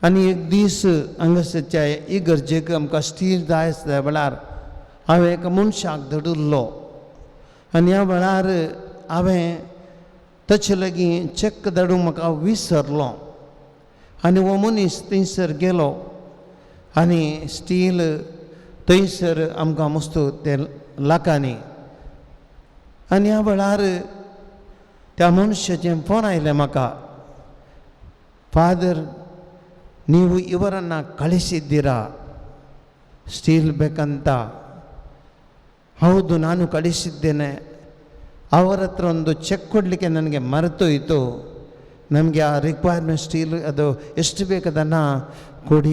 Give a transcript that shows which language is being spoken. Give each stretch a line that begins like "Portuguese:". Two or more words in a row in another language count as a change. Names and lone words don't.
Konkani: आनी एक दीस हांगासरच्या इगर्जेक आमकां स्टील जाय आसल्या वेळार हांवें एका मनशाक धडुल्लो आनी ह्या वेळार हांवें ताचे लागीं चॅक धाडूंक म्हाका विसरलो आनी हो मनीस थंयसर गेलो आनी स्टील थंयसर आमकां मस्तो ते लाखांनी आनी ह्या वेळार त्या मनशाचें फोन आयलें म्हाका
Kannada: ಫಾದರ್ ನೀವು ಇವರನ್ನು ಕಳಿಸಿದ್ದೀರಾ ಸ್ಟೀಲ್ ಬೇಕಂತ ಹೌದು ನಾನು ಕಳಿಸಿದ್ದೇನೆ ಅವರ ಹತ್ರ ಒಂದು ಚೆಕ್ ಕೊಡಲಿಕ್ಕೆ ನನಗೆ ಮರೆತೋಯಿತು ನಮಗೆ ಆ ರಿಕ್ವೈರ್ಮೆಂಟ್ ಸ್ಟೀಲ್ ಅದು ಎಷ್ಟು ಬೇಕದನ್ನು ಕೊಡಿ